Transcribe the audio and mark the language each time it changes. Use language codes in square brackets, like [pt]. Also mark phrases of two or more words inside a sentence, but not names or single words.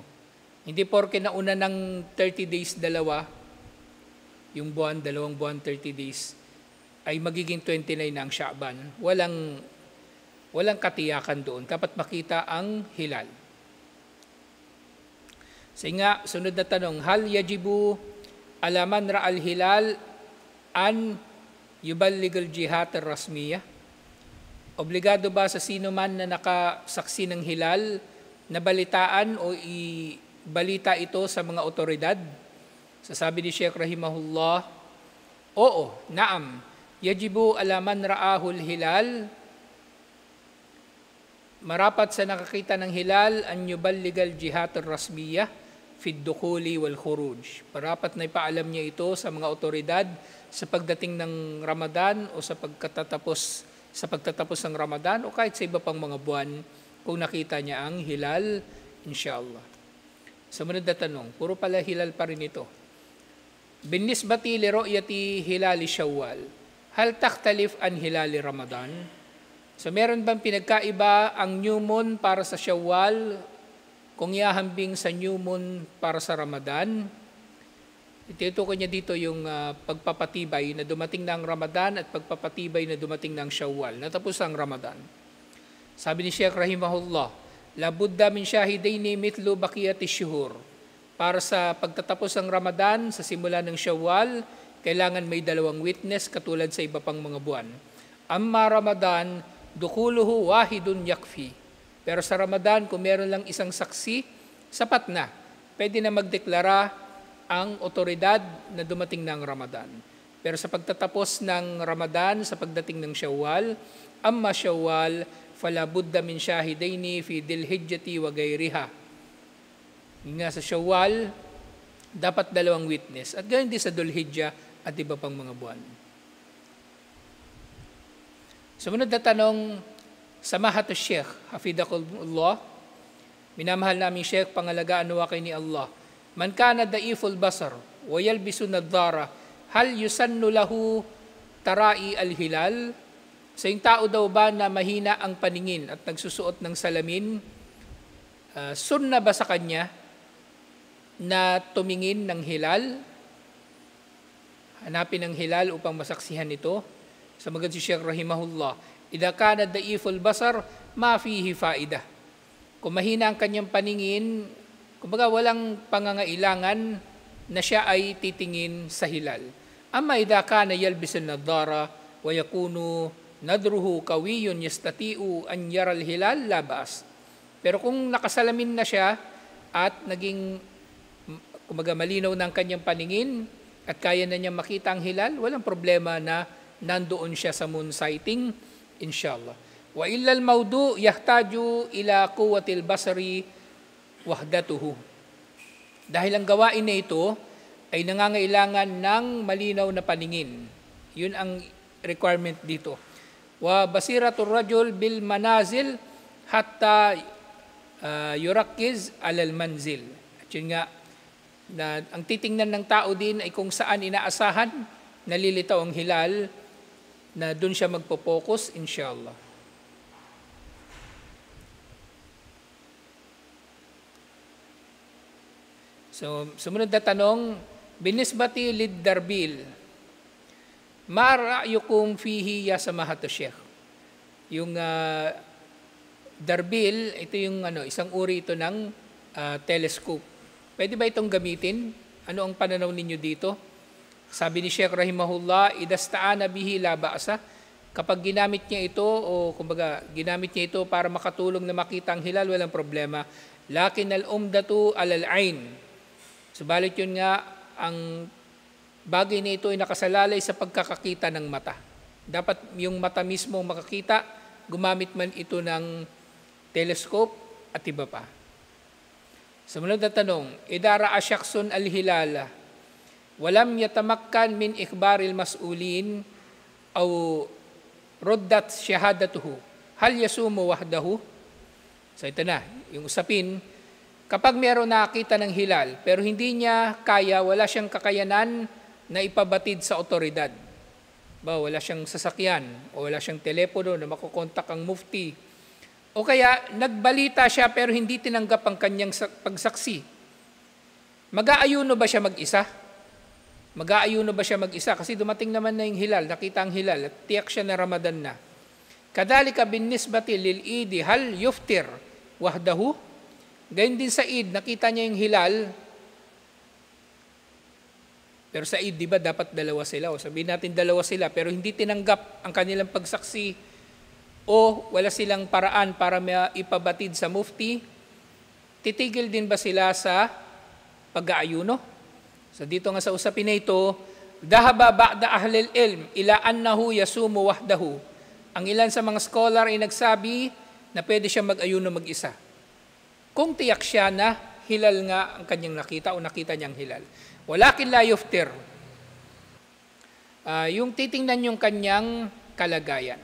[tl] Hindi porke nauna ng 30 days yung buwan, dalawang buwan 30 days, ay magiging 29 na ang Sha'ban. Walang katiyakan doon. Dapat makita ang hilal. Sige nga, sunod na tanong, [ar] هل يجب على من رأى الهلال أن يبلغ الجهات الرسمية? [tl] Obligado ba sa sino man na nakasaksi ng hilal na balitaan o ibalita ito sa mga otoridad? Sasabi ni Sheikh [ar] rahimahullah, oo, نعم، يجب على من رأى الهلال, [tl] marapat sa nakakita ng hilal [ar] أن يبلغ الجهات الرسمية في الدخول والخروج. [tl] Parapat na ipaalam niya ito sa mga otoridad sa pagdating ng Ramadan o sa pagtatapos ng Ramadan o kahit sa iba pang mga buwan kung nakita niya ang hilal, inshallah. Sumunod na tanong, puro pala hilal pa rin ito. [ar] بالنسبة لرؤية هلال شوال، هل تختلف عن هلال رمضان? [tl] So meron bang pinagkaiba ang [en] new moon [tl] para sa Shawwal kung iahambing sa [en] new moon [tl] para sa Ramadan? Itinutukoy niya dito yung pagpapatibay na dumating na ang Ramadan at pagpapatibay na dumating na ang Shawwal. Natapos ang Ramadan. Sabi ni Sheikh [ar] rahimahullah, لا بد من شاهدين مثل بقية الشهور. [tl] Para sa pagtatapos ng Ramadan, sa simula ng Shawwal, kailangan may 2 witness katulad sa iba pang mga buwan. [ar] أما رمضان، دخوله واحد يكفي. [tl] Pero sa Ramadan, kung meron lang isang saksi, sapat na. Pwede na magdeklara ang otoridad na dumating ng Ramadan. Pero sa pagtatapos ng Ramadan, sa pagdating ng Shawwal, [ar] أما شوال، فلا بد من شاهدين في ذي الحجة وغيرها. [tl] Nga sa Shawwal, dapat 2 witness. At ganyan din sa Dhul-Hijjah at iba pang mga buwan. Sumunod na tanong, [ar] سماحة الشيخ، حفظك الله, [tl] minamahal namin Sheikh, pangalagaan nawa kay ni Allah. [ar] من كان ضعيف البصر ويلبس نظارة، هل يسن له تراءي الهلال? [tl] Sa yung tao daw ba na mahina ang paningin at nagsusuot ng salamin, sunna ba sa kanya na tumingin ng hilal? Hanapin ang hilal upang masaksihan ito. Sa magad si Sheikh [ar] rahimahullah, إذا كان ضعيف البصر، ما فيه فائدة. [tl] Kung mahina ang kanyang paningin, kumbaga walang pangangailangan na siya ay titingin sa hilal. [ar] أما إذا كان يلبس النظارة ويكون نظره قويا يستطيع أن يرى الهلال لا بأس. [tl] Pero kung nakasalamin na siya at naging kumbaga malinaw ng kanyang paningin at kaya na niya makita ang hilal, walang problema na nandoon siya sa [en] moon sighting, [tl] inshallah. [ar] وإلا الموضوع يحتاج إلى قوة البصر وحده. [tl] Dahil ang gawain na ito ay nangangailangan ng malinaw na paningin. Yun ang requirement dito. [ar] وبصيرة الرجل بالمنازل حتى يركز على المنزل. [tl] At yun nga, na ang titingnan ng tao din ay kung saan inaasahan nalilitaw ang hilal, na doon siya magpo-focus, inshallah. So, sumunod na tanong, [ar] بالنسبة للدربيل، ما رأيكم فيه يا سماحة الشيخ? [tl] Yung darbil, ito yung isang uri ito ng telescope. Pwede ba itong gamitin? Ano ang pananaw ninyo dito? Sabi ni Sheikh [ar] rahimahullah, إذا استعان به لا بأس. [tl] Kapag ginamit niya ito, o kumbaga ginamit niya ito para makatulong na makita ang hilal, walang problema. [ar] لكن العمدة على العين. [tl] Subalit yun nga, ang bagay na ito ay nakasalalay sa pagkakakita ng mata. Dapat yung mata mismo makakita, gumamit man ito ng telescope at iba pa. Sumunod na tanong, [ar] إذا رأى الشخص الهلال ولم يتمكن من إخبار المسؤول أو ردت شهادته، هل يصوم وحده? [tl] So ito na, yung usapin, kapag meron nakakita ng hilal, pero hindi niya kaya, wala siyang kakayanan na ipabatid sa otoridad. Wala siyang sasakyan, o wala siyang telepono na makukontak ang mufti, o kaya nagbalita siya pero hindi tinanggap ang kanyang pagsaksi. Mag-aayuno ba siya mag-isa? Mag-aayuno ba siya mag-isa? Kasi dumating naman na yung hilal, nakita ang hilal, at tiyak siya na Ramadan na. [ar] كذلك بالنسبة للعيد، هل يفطر وحده? [tl] Gayun din sa Eid, nakita niya yung hilal, pero sa Eid, di ba, dapat 2 sila, o sabihin natin 2 sila, pero hindi tinanggap ang kanilang pagsaksi, o wala silang paraan para ipabatid sa mufti, titigil din ba sila sa pag-aayuno? So dito nga sa usapin na ito, [ar] ذهب بعض أهل العلم إلى أنه يصوم وحده. [tl] Ang ilan sa mga scholar ay nagsabi na pwede siya mag-ayuno mag-isa. Kung tiyak siya na hilal nga ang kanyang nakita o nakita niyang hilal. [ar] ولكن لا يفطر. [tl] Yung titingnan yung kanyang kalagayan.